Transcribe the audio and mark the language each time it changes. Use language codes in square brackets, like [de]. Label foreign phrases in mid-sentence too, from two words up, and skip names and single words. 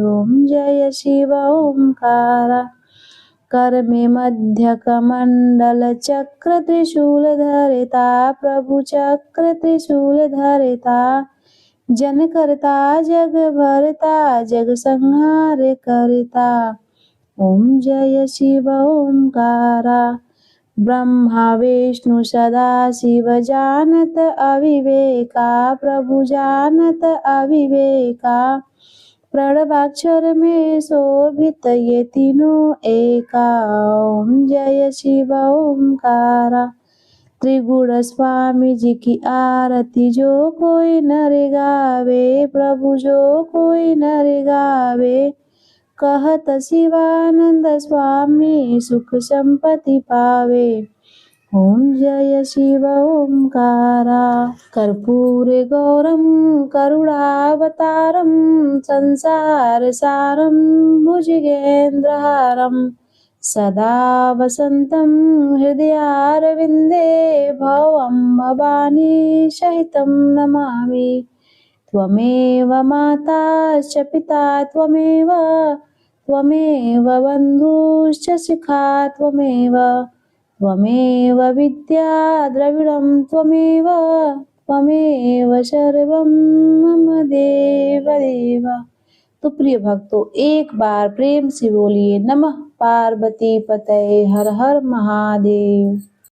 [hi] ओम जय शिव ओंकारा कर में मध्य कमंडल चक्र त्रिशूल धरता प्रभु चक्र त्रिशूल धरता जन करता जग भरता जग संहार करता। ओम जय शिव ओंकारा ब्रह्मा विष्णु सदा शिव जानत अविवेका प्रभु जानत अविवेका प्रणवाक्षर में शोभित ये तीनों एका। ओम जय शिव ओंकारा त्रिगुण स्वामी जी की आरती जो कोई नर गावे, प्रभु जो कोई नर गावे। कहत शिवानंद स्वामी सुख संपत्ति पावे। ओम जय शिव ओंकारा। [sa] कर्पूरे गौरम करुणावतारम, संसार सारम भुजगेन्द्रहारम। सदा वसन्तं हृदयारविन्दे, भवं भवानी सहितं नमामि। त्वमेव माता च पिता त्वमेव, त्वमेव बन्धुश्च शिखा त्वमेव। त्वमेव विद्या द्रविणं त्वमेव, त्वमेव सर्वं मम देव देव। [hi] तो प्रिय भक्तों, एक बार प्रेम से बोलिए नमः पार्वती पतये हर हर महादेव।